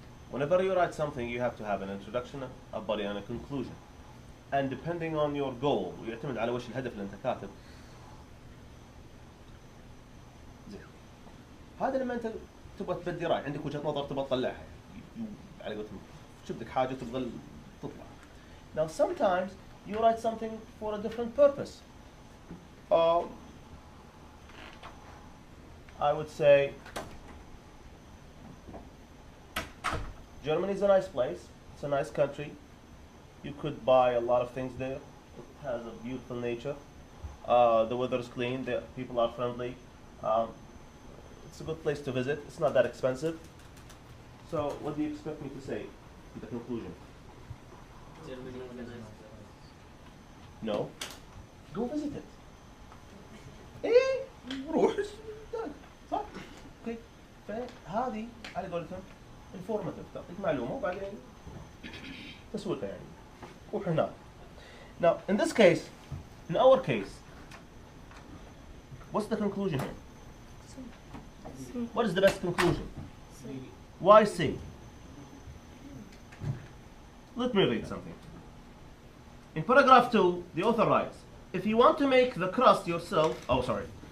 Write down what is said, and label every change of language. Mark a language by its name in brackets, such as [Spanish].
[English] Whenever you write something, you have to have an introduction, a body, and a conclusion. And depending on your goal, [Arabic] ويعتمد على وش الهدف اللي انت كاتب. زين. هذا لما انت تبغى تبدي راي، عندك وجهة نظر تبغى تطلعها. على قولتهم شوف لك حاجة تبغى تطلع. [English] Now sometimes you write something for a different purpose. I would say Germany is a nice place. It's a nice country. You could buy a lot of things there. It has a beautiful nature. The weather is clean. The people are friendly. It's a good place to visit. It's not that expensive. So, what do you expect me to say in the conclusion? Germany is a nice No. Go visit it. [Arabic] إيه روح صح؟ اوكي فهذه على قولتهم informative تعطيك معلومة وبعدين تسويقها يعني روح هناك. [English] Now in this case, in our case, what's the conclusion here? What is the best conclusion? Why C? Let me read something. In paragraph 2, the author writes, if you want to make the crust yourself, sorry.